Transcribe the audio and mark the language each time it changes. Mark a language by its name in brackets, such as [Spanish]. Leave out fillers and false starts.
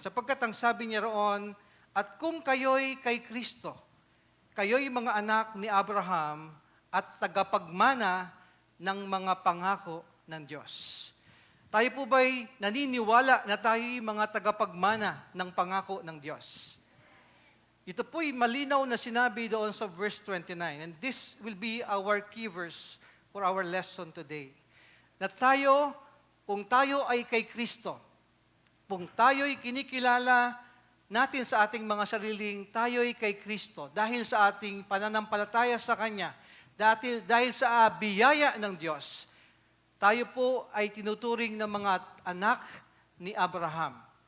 [Filipino] Sapagkat ang sabi niya roon, at kung kayo'y kay Kristo, kayo'y mga anak ni Abraham at tagapagmana ng mga pangako ng Diyos. Tayo po ba'y naniniwala na tayo'y mga tagapagmana ng pangako ng Diyos? Ito po'y malinaw na sinabi doon sa verse 29. [English] And this will be our key verse for our lesson today. [Filipino] Na tayo, kung tayo ay kay Kristo, kung tayo'y kinikilala natin sa ating mga sariling tayo'y kay Kristo dahil sa ating pananampalataya sa Kanya, dahil sa biyaya ng Diyos, tayo po ay tinuturing ng mga anak ni Abraham.